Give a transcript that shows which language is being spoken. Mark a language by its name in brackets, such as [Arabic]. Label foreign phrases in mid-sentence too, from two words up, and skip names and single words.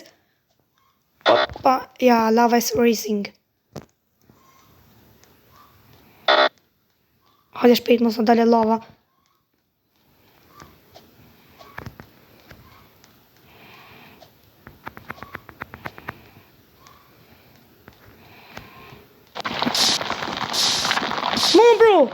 [Albanian] Opa, ja, [English] lava is racing. [Albanian] Hajde shpejt mos në dalë lava. Mo bro!